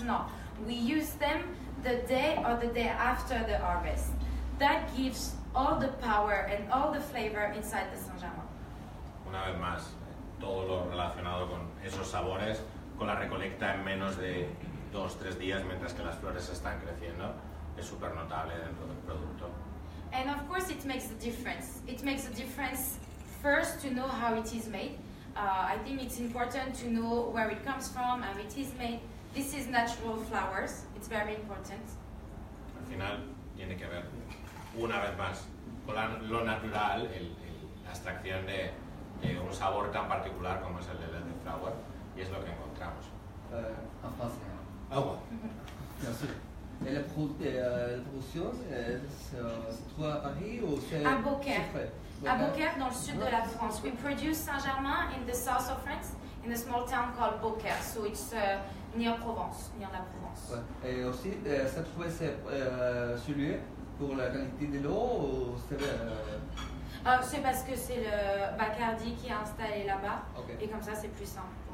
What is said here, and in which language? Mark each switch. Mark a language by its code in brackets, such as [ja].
[en] No, we use them the day or the day after the harvest. That gives all the power and all the flavor inside the Saint-Germain. [es] Una vez más, todo lo relacionado con esos sabores, con la recolecta en menos de 2-3 días mientras que las flores están creciendo, es súper notable dentro del producto. [en] And of course it makes a difference. It makes a difference first to know how it is made. I think it's important to know where it comes from, how it is made. This is natural flowers. It's very important. [es] Al final tiene que ver, una vez más, con lo natural, la extracción de un sabor tan particular como es el de elderflower, y es lo que encontramos. [fr] En français. [es] Agua. [fr] Bien sûr. Et la production se trouve à Paris ou c'est À Beaucaire. c'est frais? À Beaucaire, dans le sud de la France. [en] We produce Saint-Germain in the south of France, in a small town called Beaucaire. So it's near Provence, near la Provence. [fr] Ouais. Et aussi, ça trouvait celui pour la qualité de l'eau ou c'est C'est parce que c'est le Bacardi qui est installé là-bas. Ok. Et comme ça, c'est plus simple.